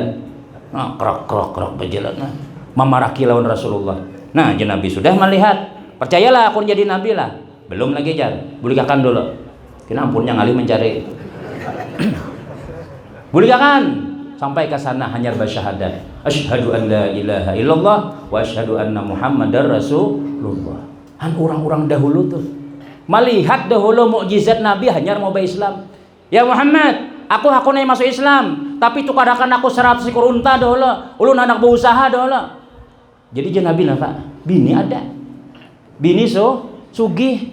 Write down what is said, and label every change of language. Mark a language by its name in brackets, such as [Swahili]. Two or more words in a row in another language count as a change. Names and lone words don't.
[Banjar] Nah, krok berjalan. Nah, memaraki lawan Rasulullah. Nah, Nabi sudah melihat. Percayalah aku jadi Nabi lah. Belum lagi jar. Bulikakan dulu. Kena ampunnya ngalih mencari. Bulikakan sampai ke sana hanya bersyahadat. [Arabic] أشهد أن لا إله إلا الله وأشهد أن محمدا رسول الله. [Banjar] Orang-orang dahulu tuh melihat dahulu mukjizat Nabi hanya mau Islam. Ya Muhammad, aku nih masuk Islam, tapi tukarakan aku 100 ekor unta dahulu. Ulun anak berusaha dahulu. Jadi je Nabi lah Pak. Bini ada. Bini sugih.